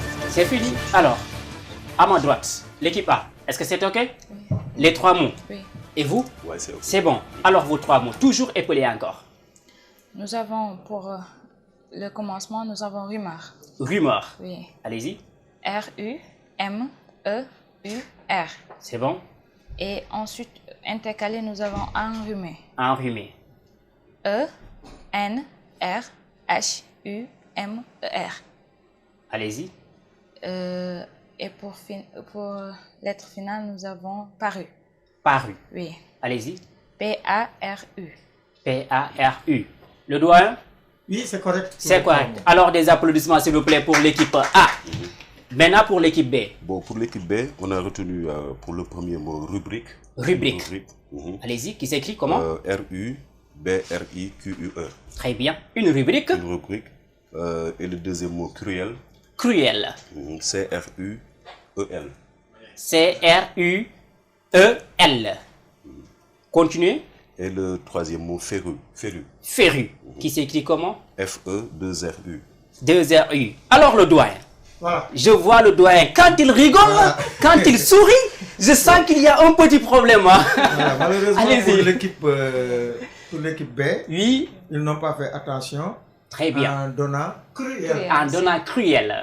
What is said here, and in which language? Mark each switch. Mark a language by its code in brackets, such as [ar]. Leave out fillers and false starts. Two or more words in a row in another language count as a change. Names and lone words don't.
[fr] C'est fini. Alors, à ma droite, l'équipe A, est-ce que c'est OK? Oui. Les 3 mots. Oui. Et vous? Ouais, c'est OK. C'est bon. Alors, vos 3 mots, toujours épelés encore. Nous avons, pour le commencement, nous avons rumeur. Rumeur. Oui. Allez-y. R-U-M-E-U-R. C'est bon. Et ensuite, intercalé, nous avons enrhumé. Enrhumé. E-N-R-H-U-M-E-R. Allez-y. Et pour lettre finale, nous avons paru. Paru. Oui. Allez-y. P-A-R-U. P-A-R-U. Le doigt? Oui, c'est correct. C'est correct. Alors, des applaudissements, s'il vous plaît, pour l'équipe A. Maintenant, pour l'équipe B. Bon, pour l'équipe B, on a retenu pour le premier mot rubrique. Rubrique. Allez-y, qui s'écrit comment? R-U-B-R-I-Q-U-E. Très bien. Une rubrique. Une rubrique. Et le deuxième mot, cruel. Cruel. C-R-U-E-L. C-R-U-E-L. Continuez. Et le troisième mot, féru. Féru. Féru. Qui s'écrit comment? F-E-2-R-U. 2-R-U. Alors le doyen. Voilà. Je vois le doyen. Quand il rigole, quand il sourit, je sens qu'il y a un petit problème. Hein? Voilà, malheureusement, pour l'équipe B, oui. Ils n'ont pas fait attention. Très bien. En donnant cruel. En donnant cruel.